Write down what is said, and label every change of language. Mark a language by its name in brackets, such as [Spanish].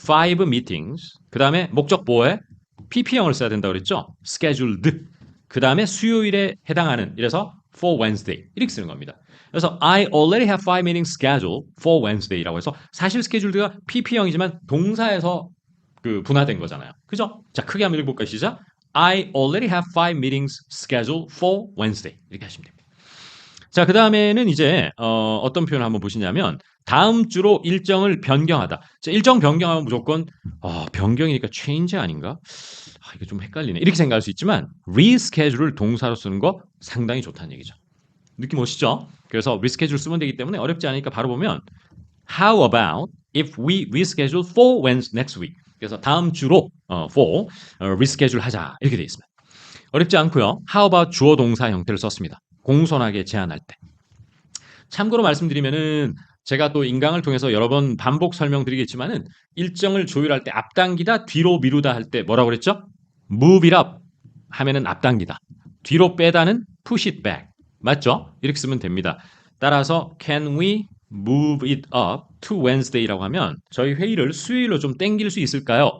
[Korean] 5 meetings 그 다음에 목적 보호에 PP형을 써야 된다고 그랬죠? scheduled 그 다음에 수요일에 해당하는 이래서 for Wednesday 이렇게 쓰는 겁니다. 그래서 [English] I already have 5 meetings scheduled for Wednesday [Korean] 라고 해서 사실 scheduled가 PP형이지만 동사에서 그 분화된 거잖아요. 그죠? 자, 크게 한번 읽어볼까요? 시작. [English] I already have 5 meetings scheduled for Wednesday. [Korean] 이렇게 하시면 됩니다. 자, 그 다음에는 이제 어떤 표현을 한번 보시냐면 다음 주로 일정을 변경하다. 자, 일정 변경하면 무조건 변경이니까 change 아닌가? 이거 좀 헷갈리네. 이렇게 생각할 수 있지만 reschedule을 동사로 쓰는 거 상당히 좋다는 얘기죠. 느낌 오시죠? 그래서 [English] reschedule [Korean] 쓰면 되기 때문에 어렵지 않으니까 바로 보면 [English] How about if we reschedule for Wednesday next week? [Korean] 그래서 다음 주로 for reschedule 하자 이렇게 되어 있습니다. 어렵지 않고요. How about 주어 동사 형태를 썼습니다. 공손하게 제안할 때. 참고로 말씀드리면은 제가 또 인강을 통해서 여러 번 반복 설명드리겠지만은 일정을 조율할 때 앞당기다, 뒤로 미루다 할 때 뭐라고 그랬죠? [English] Move it up [Korean] 하면은 앞당기다. 뒤로 빼다는 [English] push it back. [Korean] 맞죠? 이렇게 쓰면 됩니다. 따라서 [English] can we move it up to Wednesday [Korean] 라고 하면 저희 회의를 수요일로 좀 땡길 수 있을까요?